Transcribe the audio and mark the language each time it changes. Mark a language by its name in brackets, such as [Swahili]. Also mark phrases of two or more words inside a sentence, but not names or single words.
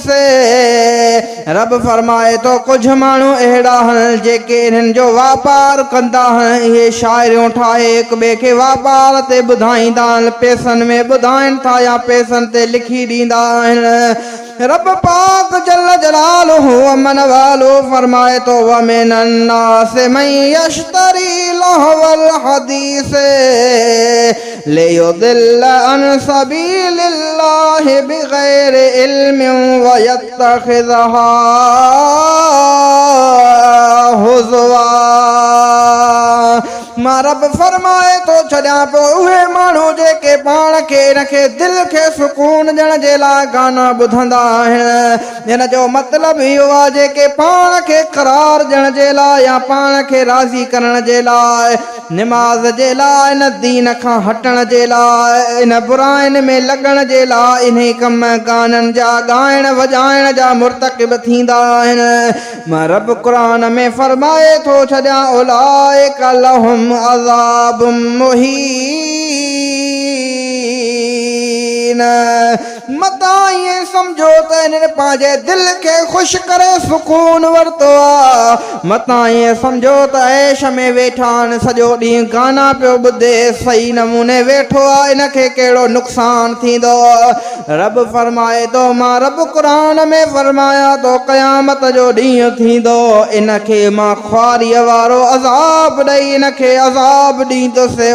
[Sindhi] रब फरमाए तो कुछ माण्हू अहिड़ा आहिनि जेके इन्हनि जो वापार कंदा आहिनि, इहे शाइरियूं ठाहे हिक ॿिए खे वापार ते ॿुधाईंदा, पैसनि में ॿुधाइनि था या पैसनि ते लिखी ॾींदा आहिनि। रब पाक [Arabic] جل جلاله [Sindhi] अमन वालो फरमाए तो, [Arabic] ومن الناس من يشتري لهو الحديث ليضل عن سبيل الله بغير علم ويتخذها هزوا. [Sindhi] मां रब फरमाए तो छॾियां पियो उहे माण्हू जेके पाण खे इनखे दिलि खे सुकून ॾियण जे लाइ गाना ॿुधंदा आहिनि। हिन जो मतिलबु इहो आहे जेके पाण खे करार ॾियण जे लाइ या पाण खे राज़ी करण जे लाइ निमाज़ जे लाइ इन दीन खां हटण जे लाइ इन बुराइनि में लॻण जे लाइ इन्ही कम गाननि जा ॻाइण वॼाइण जा मुर्तकिब थींदा आहिनि। मां रब क़ुरान में फरमाए थो छॾियां [Arabic] أولئك لهم عذاب مهين. [Sindhi] मता ईअं सम्झो त इन्हनि पंहिंजे दिलि खे ख़ुशि करे सुकून वरितो आहे। मता ईअं सम्झो त ऐश में वेठा आहिनि, सॼो ॾींहुं गाना पियो ॿुधे, सही नमूने वेठो आहे, इनखे कहिड़ो नुक़सानु थींदो। रब फरमाए थो, मां रब क़ुरान में फरमाया थो क़यामत जो ॾींहुं थींदो, इनखे मां ख़्वारीअ वारो अज़ाब ॾेई इनखे अज़ाब ॾींदुसि।